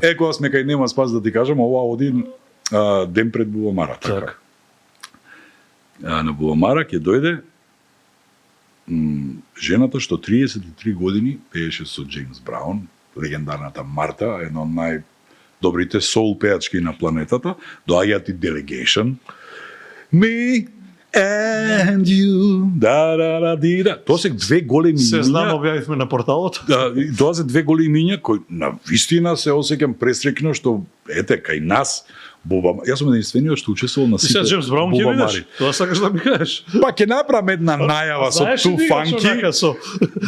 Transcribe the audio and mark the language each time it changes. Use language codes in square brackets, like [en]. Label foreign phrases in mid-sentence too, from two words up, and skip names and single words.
[mk] Кога сме кај нема спас да ти кажам, ова оди ден пред Бувамара. Така. На Бувамара ќе дојде жената што 33 години пееше со Джеймс Браун, легендарната Марта, една од најдобрите соул пеачки на планетата, доаѓаат и Delegation. [en] Me and you. [mk] Тоа се две големи имиња. Се знам, објавивме на порталот. Тоа се две големи имиња кои на вистина се осеќам пресрекно што ете кај нас Јас сум единствениот што учествувал на сите. Сега Джеймс Браун ќе видиш. Тоа сакаш да ми кажеш. Па ќе направам една најава со [en] too funky.